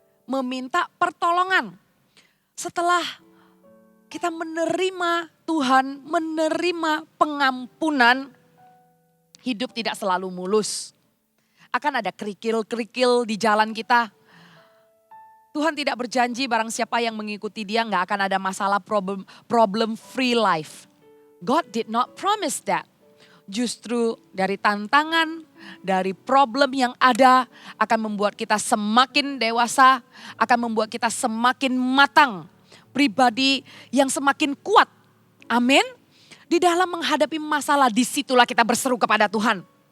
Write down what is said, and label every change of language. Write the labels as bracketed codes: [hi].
[id] Meminta pertolongan. Setelah kita menerima Tuhan, menerima pengampunan, hidup tidak selalu mulus. Akan ada kerikil-kerikil di jalan kita. Tuhan tidak berjanji barang siapa yang mengikuti dia nggak akan ada masalah [en] problem free life. God did not promise that. [id] Justru dari tantangan, dari problem yang ada akan membuat kita semakin dewasa, akan membuat kita semakin matang. Pribadi yang semakin kuat. Amin. Di dalam menghadapi masalah, disitulah kita berseru kepada Tuhan.